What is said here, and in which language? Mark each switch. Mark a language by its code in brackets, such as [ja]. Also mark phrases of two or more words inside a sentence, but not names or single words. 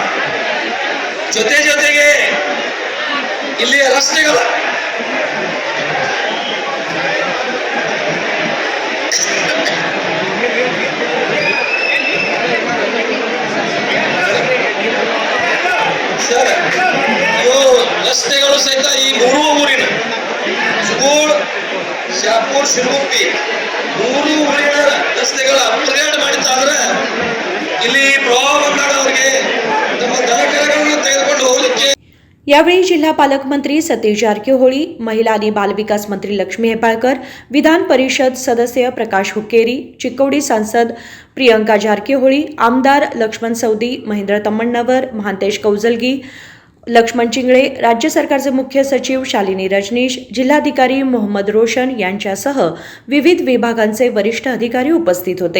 [kn] ಜೊತೆಗೆ ಇಲ್ಲಿಯ ರಸ್ತೆಗಳ ರಸ್ತೆಗಳು ಸಹಿತ ಈ ಮೂರು ಊರಿನ ಸುಗೂಳ್, ಶಾಪೂರ್, ಶಿರಗುಪ್ಪಿ ಮೂರು ಊರಿನ ರಸ್ತೆಗಳ ಅಪ್ಗ್ರೇಡ್ ಮಾಡಿದ್ದಾದ್ರೆ ಇಲ್ಲಿ ಪ್ರವಾಹ ಬಂದಾಗ ಅವರಿಗೆ ತಮ್ಮ ದನಕರಗಳನ್ನು ತೆಗೆದುಕೊಂಡು ಹೋಗಲಿಕ್ಕೆ. [mr] यावेळी जिल्हा पालकमंत्री सतीश जारकीहोळी, महिला आणि बालविकास मंत्री लक्ष्मी हेपाळकर, विधान परिषद सदस्य प्रकाश हुक्केरी, चिक्कोडी सांसद प्रियंका जारकीहोळी, आमदार लक्ष्मण सौदी, महेंद्र तम्मण्णवर, महांतेश कौजलगी, लक्ष्मण चिंगळे, राज्य सरकारचे मुख्य सचिव शालिनी रजनीश, जिल्हाधिकारी मोहम्मद रोशन यांच्यासह विविध विभागांचे वरिष्ठ अधिकारी उपस्थित होते.